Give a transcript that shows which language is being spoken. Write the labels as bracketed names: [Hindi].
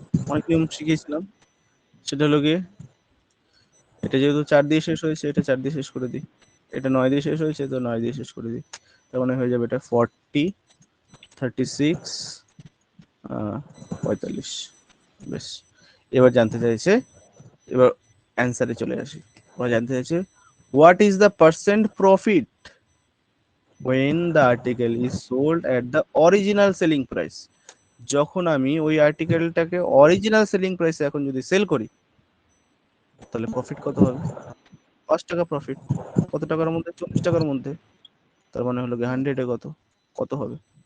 [Bangla] অনেক নিয়ম শিখিয়েছিলাম, সেটা হলো গিয়ে, এটা যেহেতু 4 দিয়ে শেষ হয়েছে, এটা 4 দিয়ে শেষ করে দিই, এটা 9 দিয়ে শেষ হয়েছে, তো 9 দিয়ে শেষ করে দিই, তার মানে হয়ে যাবে এটা 40, 36, 45। বেশ, এবার জানতে চাইছে, এবার অ্যান্সারে চলে আসি। ওরা জানতে চাইছে [English] What is the percent profit when the article is sold at the original selling price। [Bangla] যখন আমি ওই আর্টিকেলটাকে অরিজিনাল সেলিং প্রাইসে এখন যদি সেল করি, তাহলে প্রফিট কত হবে? 5 টাকা প্রফিট। কত টাকার মধ্যে? 40 টাকার মধ্যে। তার মানে হলো গিয়ে 100 এ কত, কত হবে?